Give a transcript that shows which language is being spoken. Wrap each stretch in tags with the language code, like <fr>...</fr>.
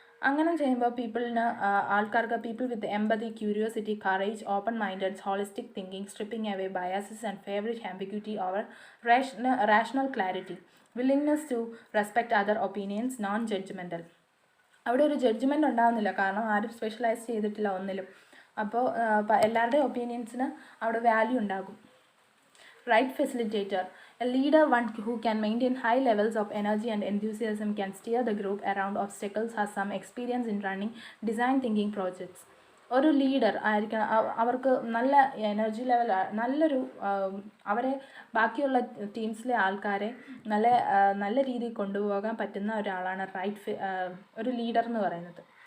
<ml>അങ്ങനെ ചെയ്യുമ്പോൾ ആൾക്കാർക്ക്</ml> <en>People with empathy, curiosity, courage, open minded, holistic thinking, stripping away biases and favourite ambiguity over rational clarity, willingness to respect other opinions, non-judgmental.</en> <ml>അവിടെ ഒരു judgement ഉണ്ടാകുന്നില്ല, കാരണം ആരും specialise ചെയ്തിട്ടില്ല ഒന്നിലും. അപ്പോൾ എല്ലാവരുടെയും ഒപ്പീനിയൻസിന് അവിടെ വാല്യൂ ഉണ്ടാകും.</ml> <en>Right facilitator, a leader, one who can maintain high levels of energy and enthusiasm, can steer the group around obstacles, has some experience in running design thinking projects.</en> <ml>ഒരു ലീഡർ ആയിരിക്കണം, അവർക്ക് നല്ല എനർജി ലെവൽ, നല്ലൊരു അവരെ ബാക്കിയുള്ള ടീംസിലെ ആൾക്കാരെ നല്ല രീതിയിൽ കൊണ്ടുപോകാൻ പറ്റുന്ന ഒരാളാണ് ഒരു ലീഡർ എന്ന് പറയുന്നത്.</ml>